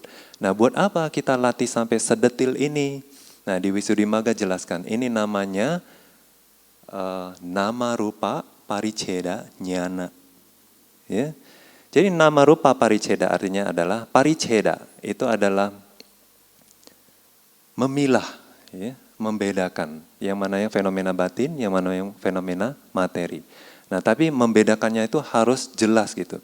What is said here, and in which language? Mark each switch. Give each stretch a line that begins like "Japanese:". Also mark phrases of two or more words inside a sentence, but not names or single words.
Indonesian: Nah, buat apa kita latih sampai sedetil ini? Nah, di Visuddhimagga jelaskan, ini namanya
Pali: nama rupa pariccheda jnana.
Indonesian: Ya. Jadi
Pali: nama rupa pariccheda
Indonesian: artinya adalah pariccheda, itu adalah memilah, ya, membedakan yang mana yang fenomena batin, yang mana yang fenomena materi. Nah, tapi membedakannya itu harus jelas gitu.